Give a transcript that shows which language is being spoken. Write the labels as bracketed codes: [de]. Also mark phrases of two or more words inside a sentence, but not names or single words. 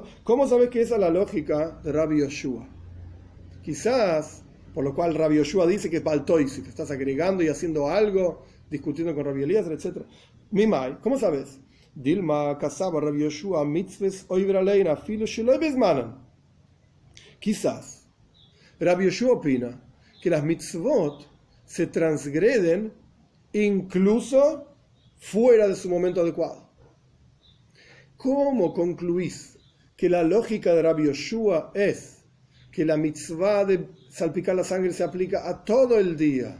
[es] ¿Cómo sabes que esa es la lógica de Rabbi Yoshua? Quizás, por lo cual Rabbi Yoshua dice que es [he] בעל תוסיף, [es] estás agregando y haciendo algo, discutiendo con Rabbi Eliezer, etc. [arc] ממאי, [es] ¿cómo sabes? [arc] דלמא קסבר רבי יהושע מצוות עוברין עליהן אפילו שלא בזמנן. [es] Quizás Rabbi Yoshua opina que las mitzvot se transgreden incluso fuera de su momento adecuado. ¿Cómo concluís que la lógica de Rabbi Yoshua es que la mitzvah de salpicar la sangre se aplica a todo el día?